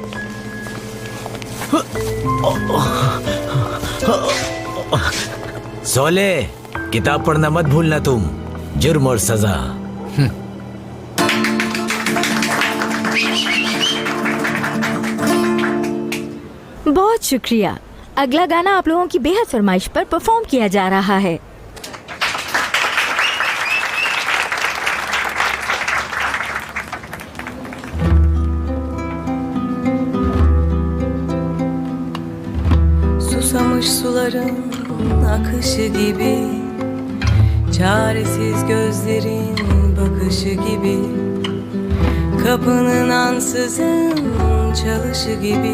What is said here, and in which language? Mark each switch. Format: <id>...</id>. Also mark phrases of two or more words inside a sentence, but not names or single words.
<hi>सोले, किताब पढ़ना मत भूलना तुम। जुर्म और सजा। बहुत शुक्रिया। अगला गाना आप लोगों की बेहद फरमाइश पर परफॉर्म किया जा रहा है।</hi> <tr>Susamış suların akışı gibi, çaresiz gözlerin bakışı gibi, kapının ansızın çalışı gibi,</tr>